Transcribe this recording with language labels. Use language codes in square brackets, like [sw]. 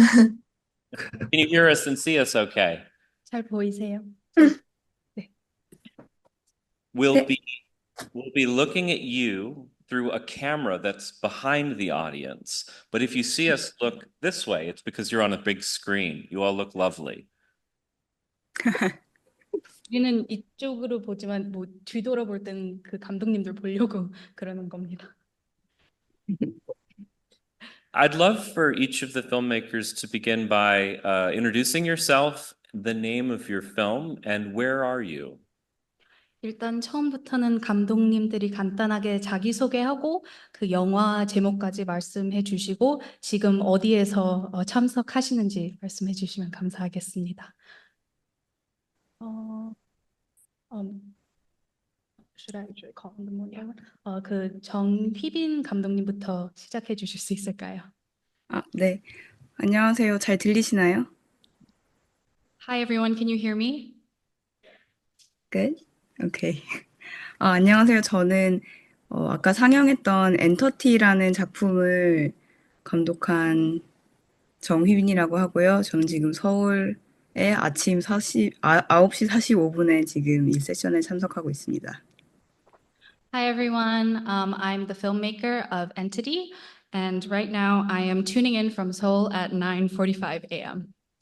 [en] Can you hear us and see us okay? [ko] 잘 보이세요? [en] We'll be looking at you through a camera that's behind the audience. But if you see us look this way, it's because you're on a big screen. You all look lovely. [ko] 우리는 이쪽으로 보지만 뭐 뒤돌아볼 땐 그 감독님들 보려고 그러는 겁니다. [en] I'd love for each of the filmmakers to begin by introducing yourself, the name of your film, and where are you? [ko] 일단 처음부터는 감독님들이 간단하게 자기소개하고 그 영화 제목까지 말씀해 주시고 지금 어디에서 참석하시는지 말씀해 주시면 감사하겠습니다. [en] Should I call them one? [ko] 그 정휘빈 감독님부터 시작해 주실 수 있을까요? 네. 안녕하세요. 잘 들리시나요? [en] Hi everyone, can you hear me? Good. Okay. [ko] 안녕하세요. 저는 아까 상영했던 엔터티라는 작품을 감독한 정휘빈이라고 하고요. 저는 지금 서울에 아침 9시 45분에 지금 이 세션에 참석하고 있습니다. [en] Hi everyone, I'm the filmmaker of Entity, and right now I am tuning in from Seoul at 9:45 a.m.